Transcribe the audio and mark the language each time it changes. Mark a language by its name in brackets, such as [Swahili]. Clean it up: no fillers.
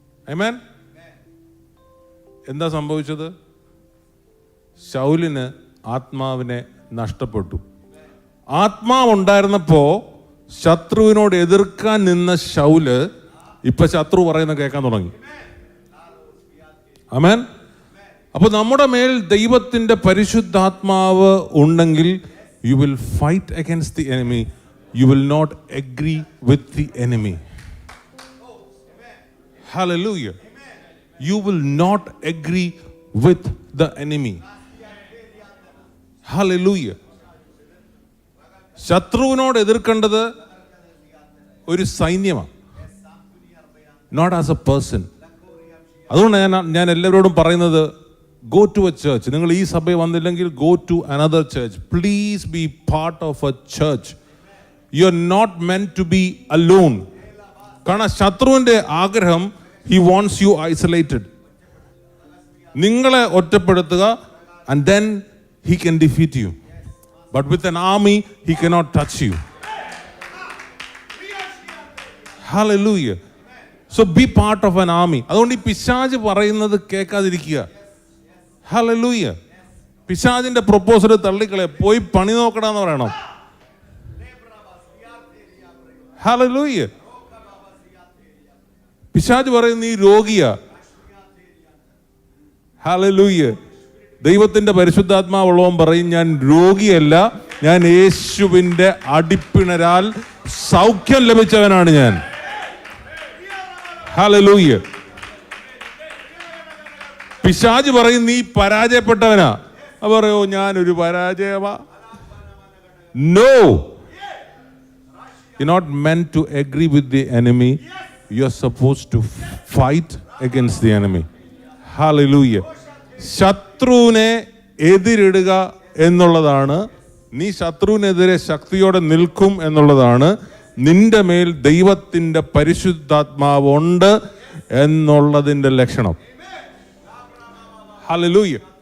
[Malayalam] ആമേൻ. എന്താ സംഭവിച്ചത്? ശൗലിന് ആത്മാവിനെ നഷ്ടപ്പെട്ടു. ആത്മാവുണ്ടായിരുന്നപ്പോ ശത്രുവിനോട് എതിർക്കാൻ നിന്ന ശൗല് ഇപ്പൊ ശത്രു പറയുന്ന കേൾക്കാൻ തുടങ്ങി. ആമേൻ. അപ്പൊ നമ്മുടെ മേൽ ദൈവത്തിന്റെ പരിശുദ്ധാത്മാവ് ഉണ്ടെങ്കിൽ [English] you will fight against the enemy, you will not agree with the enemy. Hallelujah. You will not agree with the enemy. Hallelujah. [Malayalam] ശത്രുവിനോട് എതിർക്കേണ്ടത് ഒരു സൈന്യമാണ്, [English] Not as a person. [Malayalam] അതുകൊണ്ട് ഞാൻ എല്ലാവരോടും പറയുന്നത്, [English] Go to a church. [Malayalam] നിങ്ങൾ ഈ സഭയിൽ വന്നില്ലെങ്കിൽ [English] Go to another church. Please be part of a church. You are not meant to be alone. [Malayalam] കാരണം ശത്രുവിന്റെ ആഗ്രഹം, [English] He wants you isolated. [Malayalam] നിങ്ങളെ ഒറ്റപ്പെടുത്തുക, [English] And then he can defeat you. But with an army he cannot touch you. Hallelujah. So be part of an army. [Malayalam] അതുകൊണ്ട് ഈ പിശാച് പറയുന്നത് കേൾക്കാതിരിക്കുക. Hallelujah. പിശാചിന്റെ proposal തള്ളിക്കളെ, പോയി പണി നോക്കടാന്ന് പറയണം. [English] Hallelujah. [Malayalam] പിശാച് പറയുന്ന ഈ രോഗിയാ. Hallelujah. ദൈവത്തിന്റെ പരിശുദ്ധാത്മാവുള്ളവൻ പറയും, ഞാൻ രോഗിയല്ല, ഞാൻ യേശുവിന്റെ അടിപ്പിണരാൽ സൗഖ്യം ലഭിച്ചവനാണ് ഞാൻ. ഹല്ലേലൂയ. പിശാച് പറയും നീ പരാജയപ്പെട്ടവനാ. പറയോ ഞാനൊരു പരാജയമാ. [English] No, you're not meant to agree with the enemy. You're supposed to fight against the enemy. Hallelujah. [Malayalam] ശത്രുവിനെ എതിരിടുക എന്നുള്ളതാണ്, നീ ശത്രുവിനെതിരെ ശക്തിയോടെ നിൽക്കും എന്നുള്ളതാണ്, നിന്റെ മേൽ ദൈവത്തിന്റെ പരിശുദ്ധാത്മാവുണ്ട് എന്നുള്ളതിന്റെ ലക്ഷണം. ഹല്ലേലൂയ.